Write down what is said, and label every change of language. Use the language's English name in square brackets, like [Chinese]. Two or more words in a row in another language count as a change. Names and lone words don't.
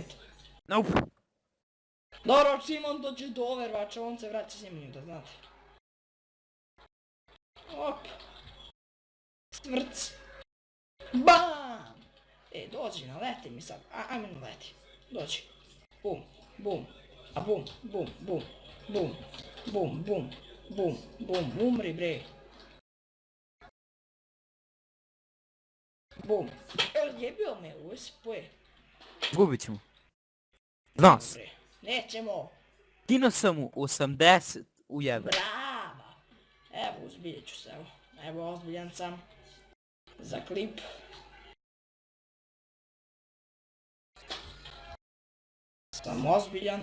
[Serbian] Nope. Dobro, čim on dođe do Overwatcha, on se vraća snimanju, da znate. Op. Svrc. Bam! Dođi, naleti mi sad. Ajme naleti. Dođi. Bum, bum. A bum, bum, bum. Bum, bum, bum. Bum, bum, umri bre. Bum. Jebio me, USP. Gubit ćemo. Nas. Bre. Nećemo. Kino sam mu 80 u jebe. Brava. Evo, uzbiljet ću se, evo. Evo, ozbiljan sam. Za klip. Sam ozbiljan.